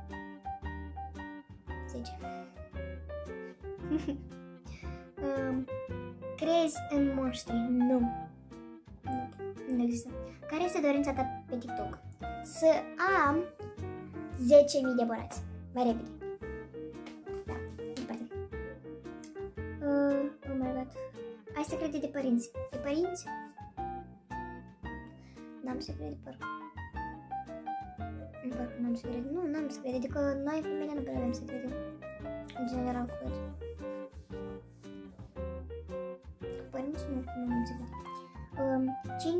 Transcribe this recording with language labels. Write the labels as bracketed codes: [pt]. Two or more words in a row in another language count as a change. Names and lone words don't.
[ro] 10. Crezi în monștri? Nu. Nu există. Care este dorința ta pe TikTok? Să am 10.000 de abonați. Mai repede. Da, departe. [en] Oh my god. [ro] Ai secrete de părinți. De părinți? N-am secrete de parcă. Parcă n-am secrete. Nu, n-am secrete. Adică noi, femeile, nu prea avem secrete. În general, cu părinți nu am secrete.